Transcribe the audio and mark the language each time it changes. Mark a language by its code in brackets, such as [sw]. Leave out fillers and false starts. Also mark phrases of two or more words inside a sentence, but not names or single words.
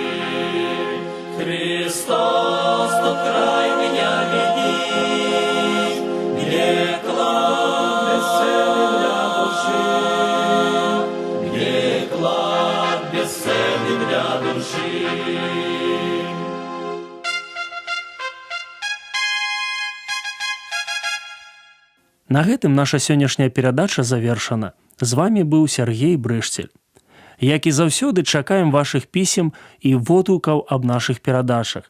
[ru] Христос, тот край меня веди, где клад бесценный для души, где клад бесценный для души. [be] На гэтым наша сённяшняя перадача завершана. З вами быў Сяргей Брышцель. Як і заўсёды, чакаем вашых пісем і водгукаў аб нашых перадачах.